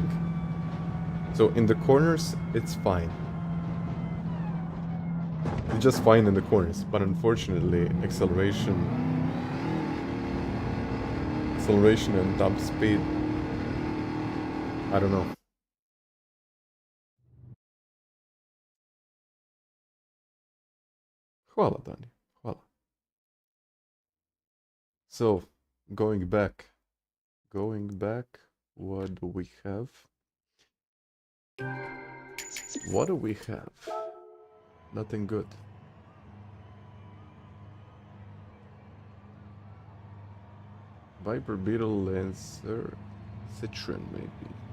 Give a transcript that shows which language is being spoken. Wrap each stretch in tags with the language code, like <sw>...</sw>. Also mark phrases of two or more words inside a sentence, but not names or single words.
<en>So in the corners, it's fine. It's just fine in the corners, but unfortunately, acceleration and top speed, I don't know.</en> <sr>Hvala, Dani. Hvala.</sr> <en>So, going back, what do we have? What do we have? Nothing good. Viper, Beetle, Lancer, Citroen, maybe.</en>